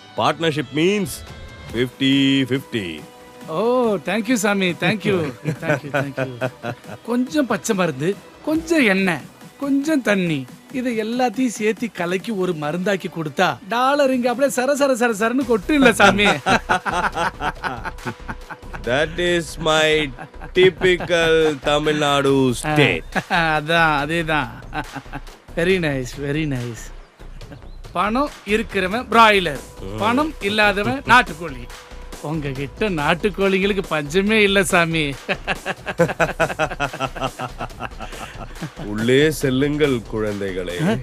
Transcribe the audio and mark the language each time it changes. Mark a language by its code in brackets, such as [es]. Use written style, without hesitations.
[en] Partnership means 50-50. Oh thank you சாமி, thank you thank you thank you. [ta] கொஞ்சம் பச்சை மருந்து, கொஞ்சம் எண்ணெய், கொஞ்சம் தண்ணி, இதை எல்லாத்தையும் சேர்த்து கலக்கி ஒரு மருந்தாக்கி கொடுத்தா டாலர் இங்க அப்படியே சர சர சர சரன்னு கொட்டு இல்ல சாமி. [en] That is my typical Tamil Nadu state. [ta] அதான் அதேதான். [en] Very nice very nice. [ta] பணம் இருக்கிறவன் பிராய்லர், பணம் இல்லாதவன் நாட்டுக்கோழி. உங்ககிட்ட நாட்டுக்கோழிங்களுக்கு பஞ்சமே இல்ல சாமி. உள்ளே செல்லுங்கள் குழந்தைகளே.